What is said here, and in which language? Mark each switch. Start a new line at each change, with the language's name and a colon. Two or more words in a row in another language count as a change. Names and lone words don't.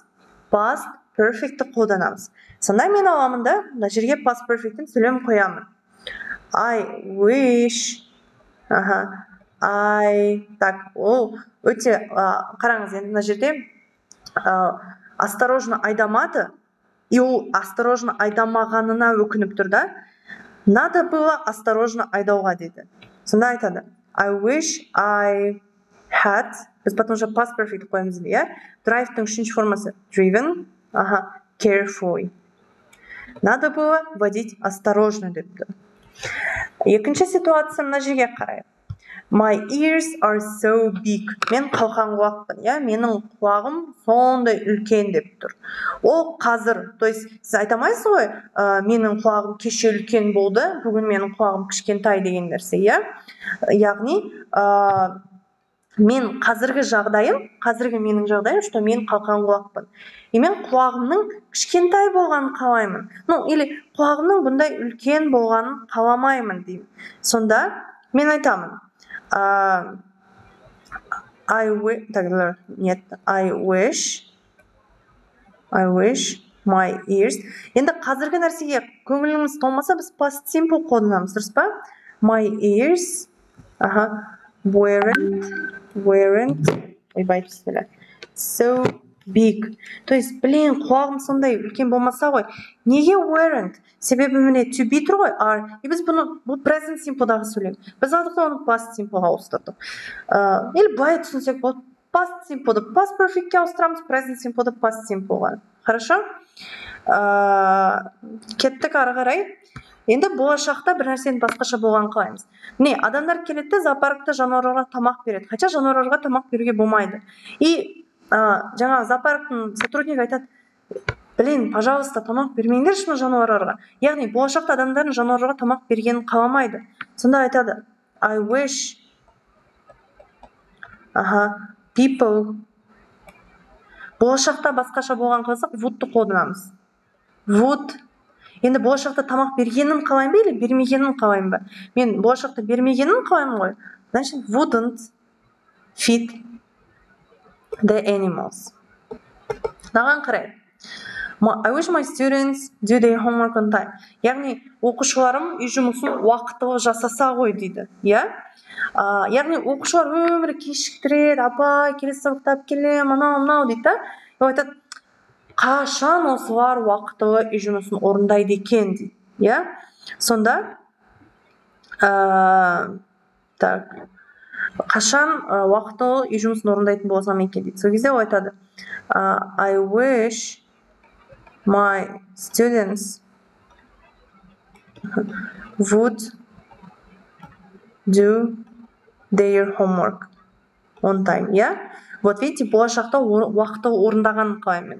English: Past perfect'ті
Kazakh: қолданамыз. Сонда мен аламын да, мына жерге
English: past perfect'ін
Kazakh: сөйлем қоямын.
English: I wish,
Kazakh: так, ол өте, қараңыз, енді мына жерде осторожно айдамады, и ол осторожно айдамағанына өкініп тұр да.
Russian: Надо было
Kazakh: осторожно айдауға дейді. Сонда айтады,
English: I wish I had,
Kazakh: біз
Russian: потом уже
English: past perfect
Kazakh: қоямыз, иә. Drive-тың үшінші формасы
English: driven, carefully.
Russian: Надо было водить осторожно депті.
Kazakh: Екінші ситуация мына жерге қарайық.
English: My ears are so big.
Kazakh: Мен қалқан құлақпын, иә, менің құлағым сондай үлкен деп тұр. Ол қазір,
Russian: то есть
Kazakh: сіз айтамайсыз ғой, менің құлағым кеше үлкен болды, бүгін менің құлағым кішкентай деген нәрсе, иә. Яғни, мен қазіргі менің жағдайым, что мен қалқан құлақпын. И мен құлағымның кішкентай болғанын қалаймын. Или құлағымның бұндай үлкен болғанын қаламаймын деймін. Сонда мен айтамын.
English: I wish my ears.
Kazakh: Енді қазіргі нәрсеге көңіліміз толмаса, біз
English: past simple
Kazakh: қолданамыз, дұрыс па?
English: My ears weren't so big.
Russian: То есть,
Kazakh: құлағым сондай үлкен болмаса ғой. Неге weren't? Себебі міне
English: to be
Kazakh: тұр ғой, are. И біз бұл
English: present simple'дағы
Kazakh: сөйлейміз. Біз алдықта оны
English: past simple'ға
Kazakh: ауыстырдық. Или былай түсінсек болды.
English: Past simple'ды past perfect'ке
Kazakh: ауыстырамыз,
English: present simple'ды past simple'ға.
Kazakh: Хорошо? Кеттік ары қарай. Енді болашақта бір нәрсенің басқаша болғанын қалаймыз. Міне, адамдар келеді, зоопаркта жануарларға тамақ береді. Хотя жануарларға тамақ беруге болмайды. И жаңағы зоопарктың сотруднигі айтады, пожалуйста, тамақ бермеңдерші жануарларға. Яғни болашақта адамдардың жануарларға тамақ бергенін қаламайды. Сонда айтады,
English: I wish people.
Kazakh: Болашақта басқаша болған қалсақ, would-ты қолданамыз. Would. Енді болашақта тамақ бергенін қалаймын ба, или бермегенін қалаймын ба? Мен болашақта бермегенін қалаймын ғой. Значит,
English: wouldn't feed the animals.
Kazakh: Наған қарай.
English: I wish my students do their homework on time.
Kazakh: Яғни, оқушыларым үй жұмысын уақытылы жасаса ғой дейді. Яғни, оқушылар өмірі кешіктіреді, апай, келесі сабақта келем, анау дейді. Ол айтады, қашан осылар уақытылы үй жұмысын орындайды екен дейді. Сонда, қашан уақытылы үй жұмысын орындайтын болсам екен дейді. Сол кезде ол айтады,
English: I wish my students would do their homework on time.
Russian: Вот видите,
Kazakh: болашақта уақытылы орындағанын қалаймын.